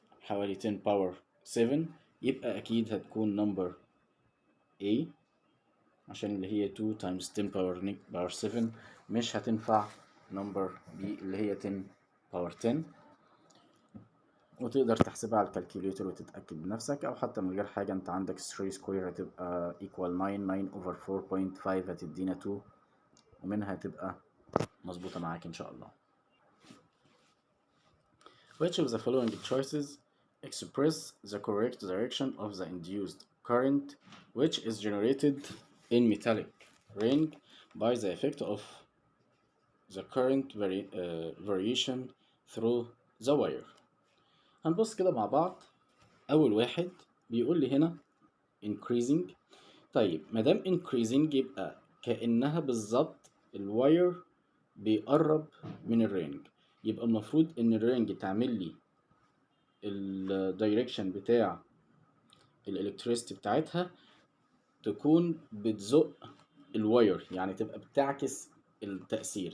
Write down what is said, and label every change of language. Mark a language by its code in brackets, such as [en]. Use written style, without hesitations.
[ar] حوالي 10 باور 7، يبقى أكيد هتكون نمبر A، عشان اللي هي 2 times 10 باور 7 مش هتنفع نمبر B اللي هي 10 باور 10. وتقدر تحسبها على الكالكوليتر وتتأكد بنفسك، أو حتى من غير حاجة أنت عندك 3 سكوير هتبقى [en] equal 9 over 4.5 [ar] هتدينا 2، ومنها هتبقى مظبوطة معاك إن شاء الله. [en] Which of the following choices express the correct direction of the induced current which is generated in metallic ring by the effect of the current variation through the wire؟ [ar] هنبص كده مع بعض. أول واحد بيقول لي هنا increasing. طيب مادام increasing يبقى كأنها بالظبط الواير بيقرب من الرينج، يبقى المفروض إن الرينج تعمل لي الدايركشن بتاع الالكتريستي بتاعتها تكون بتزق الواير، يعني تبقى بتعكس التأثير.